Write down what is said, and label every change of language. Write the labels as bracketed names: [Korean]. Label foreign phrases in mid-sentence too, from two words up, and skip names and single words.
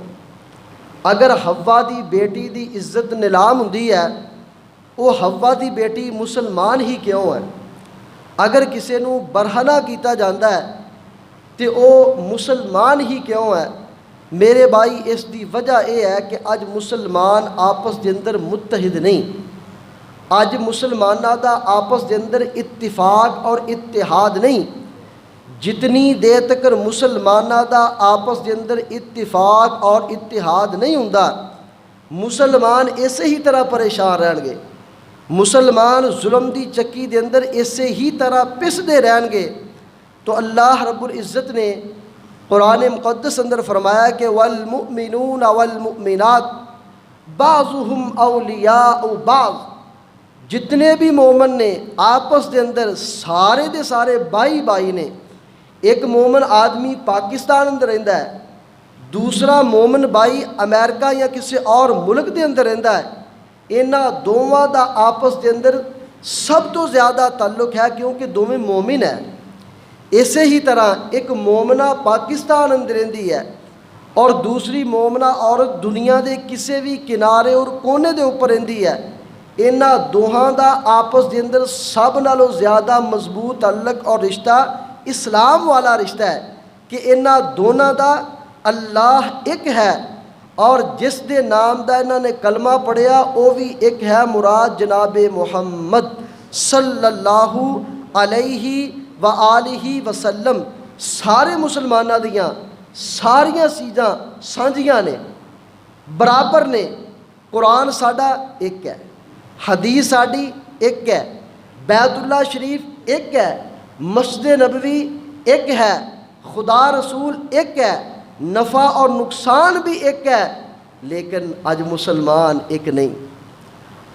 [Punjabi] اگر حوا دی بیٹی دی عزت نیلام ہوندی ہے وہ حوا دی بیٹی مسلمان ہی کیوں ہے؟ اگر کسی نو برہنہ کیتا جاندہ ہے تو وہ مسلمان ہی کیوں ہے؟ میرے بھائی اس دی وجہ یہ ہے کہ اج مسلمان آپس دے اندر متحد نہیں، اج مسلمانہ دا آپس دے اندر اتفاق اور اتحاد نہیں۔ جتنی دیر تک مسلمانہ دا آپس دے اندر اتفاق اور اتحاد نہیں ہوندا، مسلمان اسی ہی طرح پریشان رہن گے، مسلمان ظلم دی چکی دے اندر اسی ہی طرح پس دے رہن گے۔ تو اللہ رب العزت نے قرآن مقدس اندر فرمایا کہ [Arabic] والمؤمنون والمؤمنات بعضهم اولیاء بعض، [Punjabi] جتنے بھی مومن نے آپس دے اندر سارے دے سارے بھائی نے۔ ایک مومن آدمی پاکستان اندر رہندا ہے، دوسرا مومن بھائی امریکہ یا کسی اور ملک دے اندر رہندا ہے، انہاں دوواں دا آپس دے اندر سب تو زیادہ تعلق ہے کیونکہ دونوں مومن ہیں۔ اسی ہی طرح ایک مومنہ پاکستان اندر رہندی ہے اور دوسری مومنہ عورت دنیا دے کسی بھی کنارے اور کونے دے اوپر رہندی ہے، انہاں دوہاں دا آپس دے اندر سب نالوں زیادہ مضبوط تعلق اور رشتہ اسلام والا رشتہ ہے کہ انہاں دونوں دا اللہ ایک ہے، اور جس دے نام دا انہاں نے کلمہ پڑھیا وہ بھی ایک ہے، مراد جناب محمد [Arabic] صلی اللہ علیہ وآلہ وسلم۔ [Punjabi] سارے مسلمانہ دیاں ساریاں چیزاں سانجیاں نے، برابر نے۔ قرآن ساڈا ایک ہے، حدیث ساڈی ایک ہے، بیت اللہ شریف ایک ہے، مسجد نبوی ایک ہے، خدا رسول ایک ہے، نفع اور نقصان بھی ایک ہے، لیکن آج مسلمان ایک نہیں۔